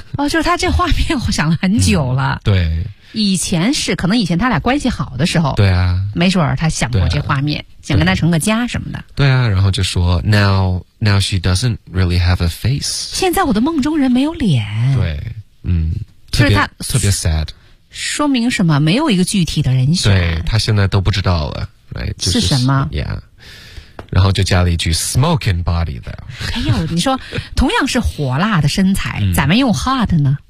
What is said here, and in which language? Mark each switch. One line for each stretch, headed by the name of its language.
Chinese: 哦，就是他这画面我想了很久了、嗯、对以前是可能以前他俩关系好的时候对啊没准儿他想过这画面、啊、想跟他成个家什么的对啊然后就说
English: Now she doesn't really have a face
Chinese: 现在我的梦中人没有脸对嗯特别就是他特别 sad 说明什么没有一个具体的人选对他现在都不知道了、right? 是什么、就是、yeah然后就加了一句
English: smoke and body though
Chinese: 哎呦你说同样是火辣的身材咱们用 hot 呢